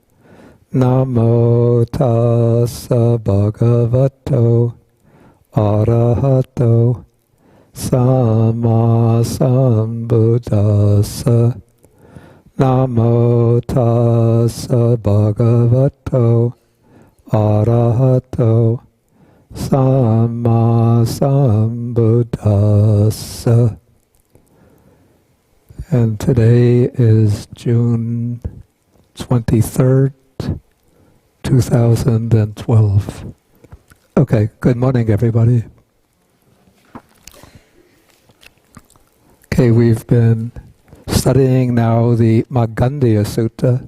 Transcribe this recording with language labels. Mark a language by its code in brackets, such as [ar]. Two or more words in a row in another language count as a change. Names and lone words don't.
[pi] Namo tassa bhagavato arahato samma sambuddhassa. Namo tassa bhagavato arahato samma sambuddhassa. [en] And today is June 23rd, 2012. Okay, good morning everybody. Okay, we've been studying now the Magandiya Sutta.